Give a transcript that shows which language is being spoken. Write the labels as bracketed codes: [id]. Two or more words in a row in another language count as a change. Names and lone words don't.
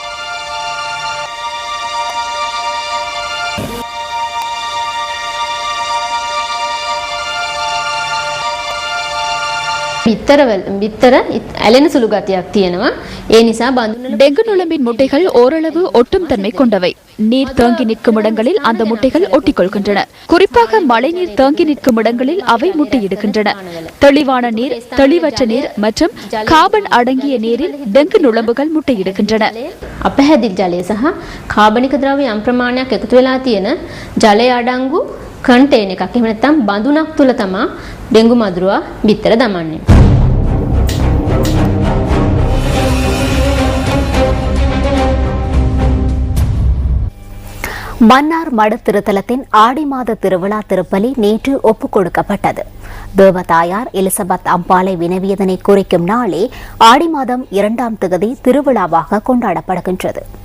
[ta] டெங்கு நுளம்பின் முட்டைகள் ஓரளவு ஒட்டும் தன்மை கொண்டவை. நீர் தேங்கி நிற்கும் இடங்களில் அந்த முட்டைகள் ஒட்டிக்கொள்கின்றன. குறிப்பாக மழைநீர் தேங்கி நிற்கும் இடங்களில் அவை முட்டையிடுகின்றன. தெளிவான நீர், தெளிவற்ற நீர் மற்றும் கார்பன் அடங்கிய நீரில் டெங்கு நுளம்புகள் முட்டையிடுகின்றன. [si] අපැහැදිලි ජලය සහ කාබනික ද්‍රව්‍ය යම් ප්‍රමාණයක් එකතු වෙලා තියෙන ජලය අඩංගු කන්ටේනර් එකක් එහෙම නැත්නම් බඳුනක් තුල තමයි ඩෙන්ගු මදුරුවා බිත්තර දමන්නේ. [ta] மன்னார் மட திருத்தலத்தின் ஆடி மாத திருவிழா திருப்பலி நேற்று ஒப்புக் கொடுக்கப்பட்டது. தேவதாயார் எலிசபெத் அம்பாளை வினவியதனை குறிக்கும் நாளே ஆடி மாதம் 2ஆம் தேதி திருவிழாவாக கொண்டாடப்படுகின்றது.